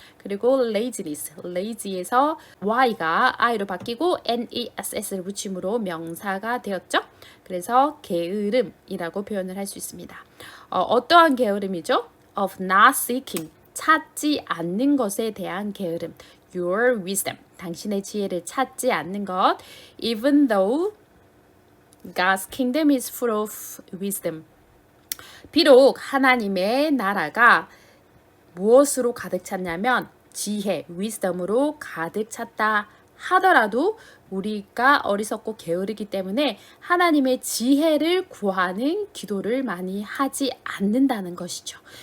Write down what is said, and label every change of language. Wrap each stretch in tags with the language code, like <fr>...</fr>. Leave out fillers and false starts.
<ko>그리고 laziness, lazy에서 y가 i로 바뀌고 ness를 붙임으로 명사가 되었죠. 그래서 게으름이라고 표현을 할 수 있습니다. 어떠한 게으름이죠?</ko> <en>Of not seeking,</en> <ko>찾지 않는 것에 대한 게으름.</ko> <en>Your wisdom,</en> <ko>당신의 지혜를 찾지 않는 것.</ko> <en>Even though God's kingdom is full of wisdom.</en> <ko>비록 하나님의 나라가 무엇으로 가득 찼냐면 지혜, wisdom으로 가득 찼다 하더라도 우리가 어리석고 게으르기 때문에 하나님의 지혜를 구하는 기도를 많이 하지 않는다는 것이죠.</ko>